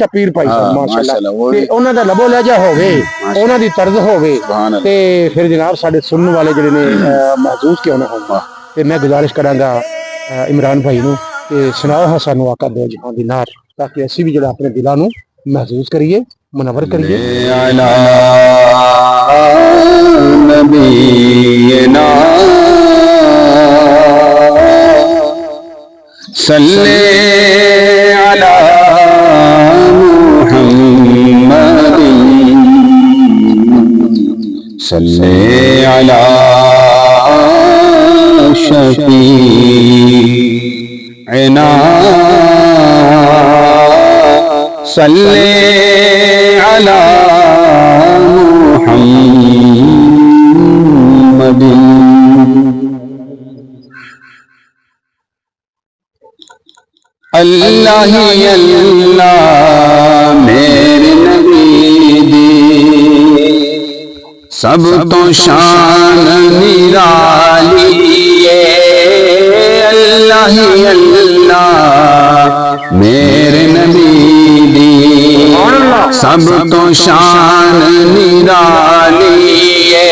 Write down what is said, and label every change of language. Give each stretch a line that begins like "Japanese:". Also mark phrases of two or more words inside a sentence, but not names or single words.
Punjabi: اچھا، پیر بھائی صاحب ماشاءاللہ، تے انہاں دا لب و لہجہ ہووے، انہاں دی طرز ہووے، تے فیر جناب ساڈے سننے والے جیہڑے نے محسوس کیوں نہ ہووے. تے میں گزارش کراں گا عمران بھائی نوں کہ سناؤ ہا سانوں آقا دو جہاں دی نار، تاکہ اسیں وی جیہڑا اپنے دلاں نوں محسوس کریے، منور کریے.
Arabic: نبينا صلِّ على محمد صلِّ على شفيعنا صلِّ على محمد.
Punjabi: اللہ ہی اللہ میرے نبی دی سب توں شان نرالی اے. اللہ ہی اللہ میرے نبی دی سب توں شان نرالی اے.